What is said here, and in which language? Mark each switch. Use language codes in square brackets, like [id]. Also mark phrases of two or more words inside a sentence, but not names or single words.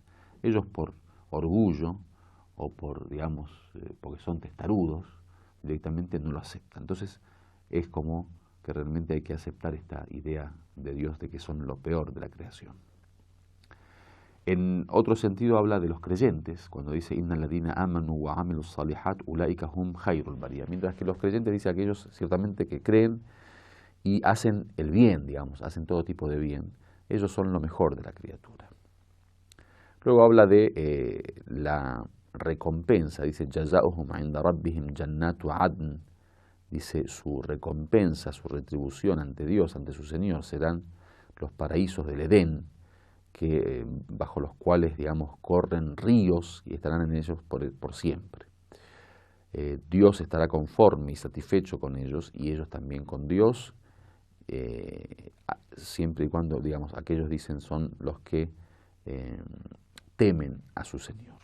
[es] Ellos por orgullo o por, digamos, porque son testarudos, directamente no lo aceptan. Entonces es como que realmente hay que aceptar esta idea de Dios de que son lo peor de la creación. En otro sentido habla de los creyentes, cuando dice [ar] إن الذين آمنوا وعملوا الصالحات أولئك هم خير البرية. [es] Mientras que los creyentes dice aquellos ciertamente que creen y hacen el bien, digamos, hacen todo tipo de bien, ellos son lo mejor de la criatura. Luego habla de la recompensa, dice [ar] جزاؤهم عند ربهم جنات عدن, [es] dice su recompensa, su retribución ante Dios, ante su Señor, serán los paraísos del Edén, que, bajo los cuales, digamos, corren ríos y estarán en ellos por siempre. Dios estará conforme y satisfecho con ellos y ellos también con Dios, siempre y cuando, digamos, aquellos dicen son los que temen a su Señor.